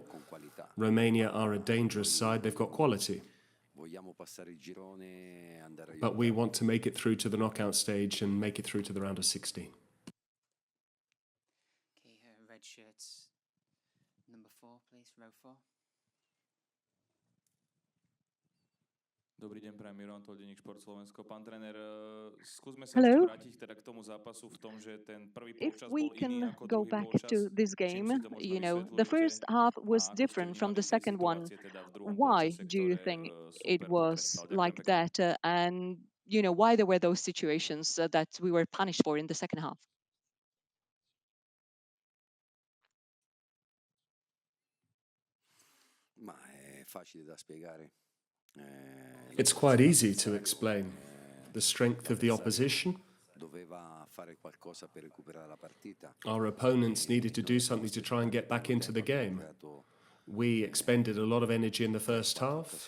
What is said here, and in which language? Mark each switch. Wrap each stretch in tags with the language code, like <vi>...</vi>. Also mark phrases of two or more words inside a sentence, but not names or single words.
<en>Romania are a dangerous side, they've got quality. But we want to make it through to the knockout stage and make it through to the round of 16. Okay, red shirts. Number 4, please, row 4.</en> <sk>Dobrý deň, prajem Mirovan Toldeník, Šport Slovensko. Pán tréner, skúsme sa ešte vrátiť teda k tomu zápasu v tom, že ten prvý polčas bol iný ako druhý polčas.</sk> <en>To this game, you know, the first half was different from the second one. Why do you think it was like that? And, you know, why there were those situations that we were punished for in the second half?</en> <it>Ma è facile da spiegare.</it> <en>It's quite easy to explain the strength of the opposition. Our opponents needed to do something to try and get back into the game. We expended a lot of energy in the first half.</en>